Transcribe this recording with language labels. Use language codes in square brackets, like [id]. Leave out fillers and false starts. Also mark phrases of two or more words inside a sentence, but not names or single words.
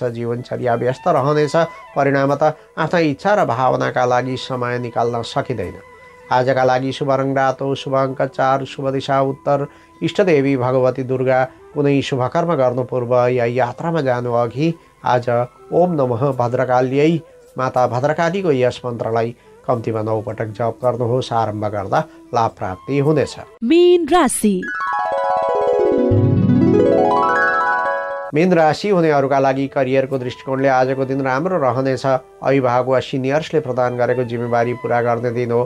[ne] जीवनचर्या व्यस्त रहनेछ। परिणामतः आफ्ना इच्छा र भावनाका लागि समय निकाल्न सकिँदैन। आजका लागि शुभ रङ रातो, शुभ अङ्क 4, शुभ दिशा उत्तर, इष्टदेवी भगवती दुर्गा। कुनै शुभकर्म गर्नु पूर्व या यात्रामा जानु अघि आज [sa] ओम नमः भद्रकाल्यै [ne] माता भद्रकालीको यस मन्त्रलाई कम्तीमा 9 पटक जप गर्नुहोस्। आरम्भ गर्दा लाभ प्राप्ति हुनेछ। मीन राशि। मीन राशि हुनेहरूका लागि करियरको दृष्टिकोणले आजको दिन राम्रो रहनेछ। अभिभावक वा सिनियर्सले प्रदान गरेको जिम्मेवारी पुरा गर्ने दिन हो।